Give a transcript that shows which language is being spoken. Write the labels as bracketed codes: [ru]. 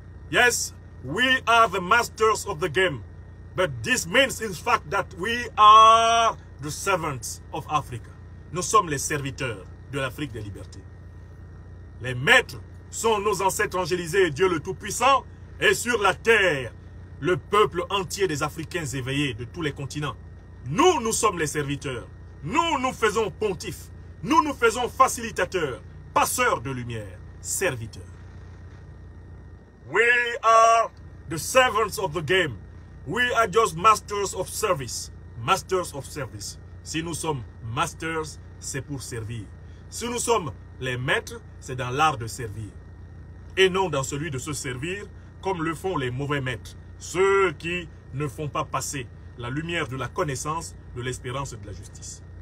[en] Yes, we are the masters of the game, but this means in fact that we are the servants of Africa. [fr] Nous sommes les serviteurs de l'Afrique des libertés. Les maîtres sont nos ancêtres angélisés, Dieu le Tout-Puissant, et sur la terre, le peuple entier des Africains éveillés de tous les continents. Nous, nous sommes les serviteurs. Nous, nous faisons pontifs. Nous, nous faisons facilitateurs, passeurs de lumière, serviteurs. [en] We are the servants of the game. We are just masters of service. Masters of service. [fr] Si nous sommes masters, c'est pour servir. Si nous sommes les maîtres, c'est dans l'art de servir. Et non dans celui de se servir comme le font les mauvais maîtres. Ceux qui ne font pas passer la lumière de la connaissance, de l'espérance et de la justice.